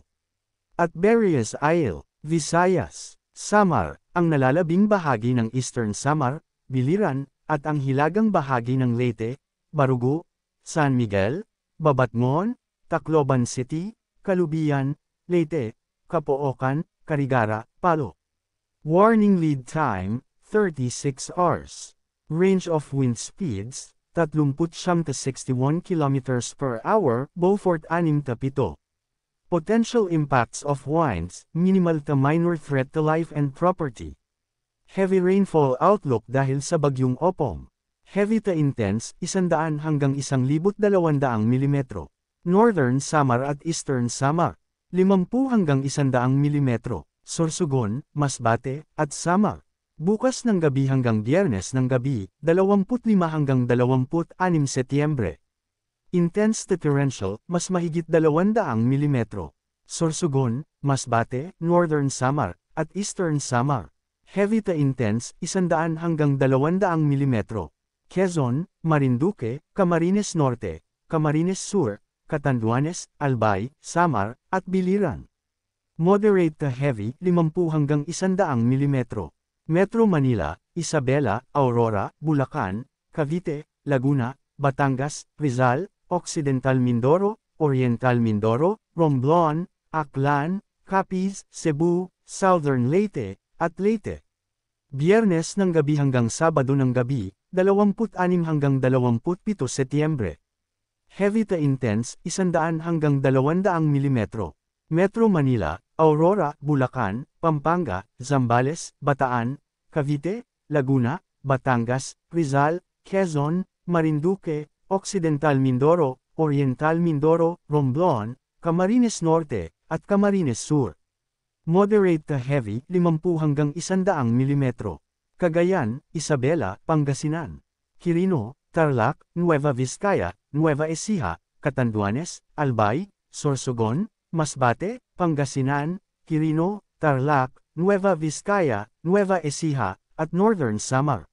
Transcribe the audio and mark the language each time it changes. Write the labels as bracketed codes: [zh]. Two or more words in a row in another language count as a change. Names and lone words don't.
[tl] At Berries Isle, Visayas, Samar, ang nalalabing bahagi ng Eastern Samar, Biliran, at ang hilagang bahagi ng Leyte, Barugo, San Miguel, Babatngon, Tacloban City, Calubian, Leyte, Capoocan, Carigara, Palo. [en] Warning Lead Time, 36 hours. Range of wind speeds, 39 to 61 km per hour, Beaufort 6-7. Potential impacts of winds, minimal to minor threat to life and property. Heavy rainfall outlook [tl] dahil sa Bagyong Opong. [en] Heavy to intense, 100 hanggang 1,200 mm. [tl] Northern Samar at Eastern Samar, 50 hanggang 100 mm. Sorsogon, Masbate, at Samar. Bukas ng gabi hanggang Biyernes ng gabi, 25 hanggang 26 Setyembre. [en] Intense to torrential, [tl] mas mahigit [en] 200 mm. [tl] Sorsogon, Masbate, Northern Samar, at Eastern Samar. [en] Heavy to intense, 100 hanggang 200 mm. [tl] Quezon, Marinduque, Camarines Norte, Camarines Sur, Catanduanes, Albay, Samar, at Biliran. [en] Moderate to heavy, 50 hanggang 100 mm. [tl] Metro Manila, Isabela, Aurora, Bulacan, Cavite, Laguna, Batangas, Rizal, Occidental Mindoro, Oriental Mindoro, Romblon, Aklan, Capiz, Cebu, Southern Leyte, at Leyte. Biyernes ng gabi hanggang Sabado ng gabi, 26 hanggang 27 Setyembre. [en] Heavy to intense, 100 hanggang 200 mm. [tl] Metro Manila, Aurora, Bulacan, Pampanga, Zambales, Bataan, Cavite, Laguna, Batangas, Rizal, Quezon, Marinduque, Occidental Mindoro, Oriental Mindoro, Romblon, Camarines Norte, at Camarines Sur. [en] Moderate to heavy, 50 hanggang 100 mm. [tl] Cagayan, Isabela, Pangasinan. Quirino, Tarlac, Nueva Vizcaya, Nueva Ecija, Catanduanes, Albay, Sorsogon, Masbate, Pangasinan, Quirino, Tarlac, Nueva Vizcaya, Nueva Ecija, at Northern Samar.